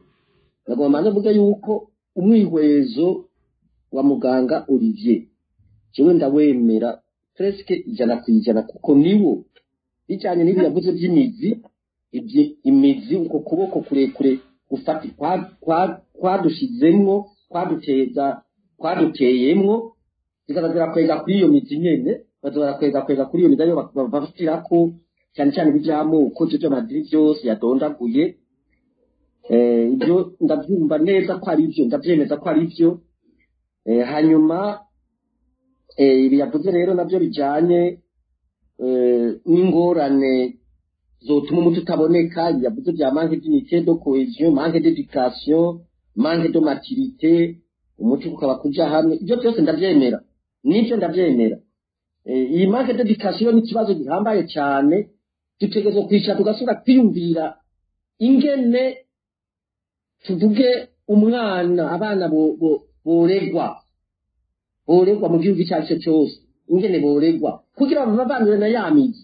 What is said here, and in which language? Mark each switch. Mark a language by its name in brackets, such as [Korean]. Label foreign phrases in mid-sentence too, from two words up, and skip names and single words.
[Rundi] Nagomba mvuga yuko umwihwezo wa muganga Olivier jewe ndawemera presque 100% kuko niwo bijanye n'ibi yavuze by'imizi imizi uko kuboko kurekure gufata kwadushizemwo kwaduteyemwo zikaza kwega kuri iyo mizi nyene bazora kwega kuri iyo mizi ayo bafatirako cyane cyane bijyamoko byo Madrid byose yadondaguye. Ibyo ndabyumva neza ko ari byo ndabyemeza ko ari byo. Hanyuma ibi yavuze rero nabyo bijyanye n'ingorane zotuma umuti utaboneka. Yavuze bya [French] manque d'unité de cohésion, manque d'éducation, manque de maturité, [Rundi] umuti ukaba kuja hamwe. Ibyo byose ndabyemera, nibyo ndabyemera. Iyi [French] manque d'éducation [Rundi] ni kibazo gihambaye cyane. Dutegereje kwicara tugasubira kwiyumvira ingene tuvuge umwana abana boregwa mu gihugu cyacu cyose, ingene boregwa kugira ngo bavanure na yamizi.